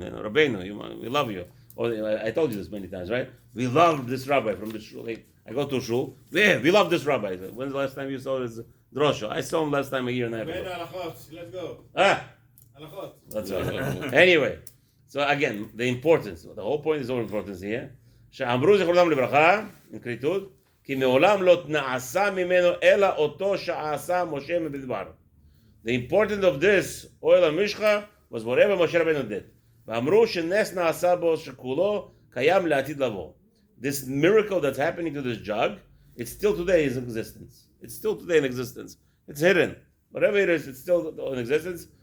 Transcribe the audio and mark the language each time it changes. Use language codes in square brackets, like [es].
[en] Rabbeinu, we love you. Or I told you this many times, right? We love this rabbi from the shul. I go to a shul, yeah, we love this rabbi. When's the last time you saw his drosha? I saw him last time a year and a half ago. let's go. That's right. Anyway, so again, the importance, the whole point is all importance here. [he] שאמרו זכרונם לברכה, [en] in [he] כריתות, כי מעולם לא נעשה ממנו אלא אותו שעשה משה במדבר. [en] The importance of this oil המשחה was whatever Moshe Rabbeinu did. [he] ואמרו שנס נעשה בו שכולו קיים לעתיד לבוא. [en] This miracle that's happening to this jug, it's still today in existence. It's still today in existence. It's hidden. Whatever it is, it's still in existence.